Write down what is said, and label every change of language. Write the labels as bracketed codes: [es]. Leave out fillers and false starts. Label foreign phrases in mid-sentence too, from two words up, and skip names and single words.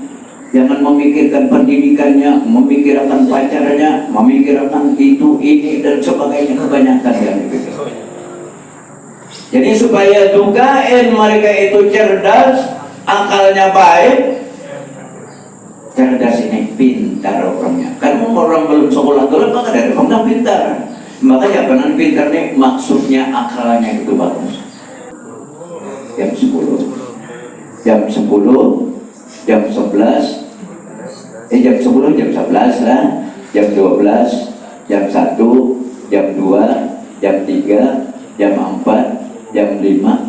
[id] Jangan memikirkan pendidikannya, memikirkan pacarnya, memikirkan itu, ini, dan sebagainya. Kebanyakan yang dipikirkan. Jadi supaya juga mereka itu cerdas, akalnya baik. Cerdas ini pintar orangnya. Kan orang belum sekolah dulu, maka dari orang pintar. Makanya benar pintar nih, maksudnya akalnya itu bagus. Jam 10, jam 11, jam 10, jam 11 lah, jam 12, jam 1, jam 2, jam 3, jam 4, jam 5.